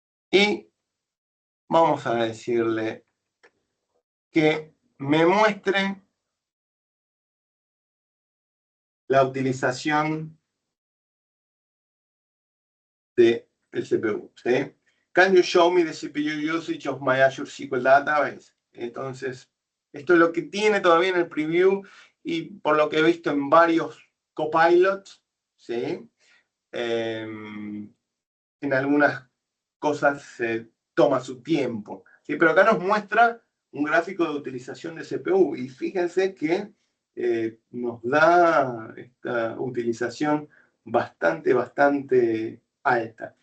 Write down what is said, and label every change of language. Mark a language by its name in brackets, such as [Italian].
[Spanish] Y vamos a decirle que me muestre la utilización del CPU, ¿sí? [English] Can you show me the CPU usage of my Azure SQL Database? [Spanish] Entonces, esto es lo que tiene todavía en el preview y por lo que he visto en varios copilots, ¿sí? En algunas cosas se toma su tiempo, ¿sí? Pero acá nos muestra un gráfico de utilización de CPU y fíjense que nos da esta utilización bastante alta.